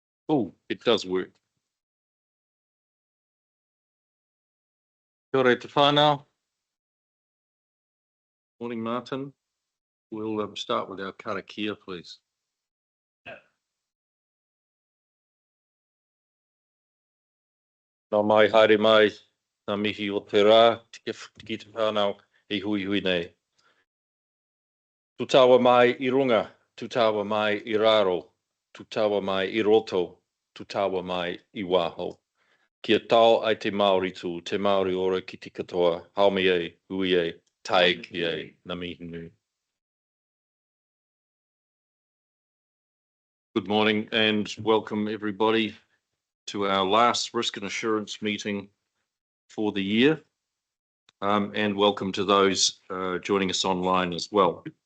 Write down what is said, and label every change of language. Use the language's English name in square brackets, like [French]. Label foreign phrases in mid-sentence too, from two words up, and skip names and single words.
[English] Oh, it does work. [Māori] Kia ora te whānau. [English] Morning, Martin. We'll start with our Karakia, please. [Māori] Nā mai, haere mai, ngā mihi o te rā, tiki te whānau, I hui hui nei. Tutawa mai I runga, tutawa mai I raro, tutawa mai I roto, tutawa mai I waho. Kia tau ai te Māori tū, te Māori ora ki te katoa, haumi e, hui e, tae ki e, ngā mihi nui. [English] Good morning and welcome everybody to our last risk and assurance meeting for the year, and welcome to those joining us online as well.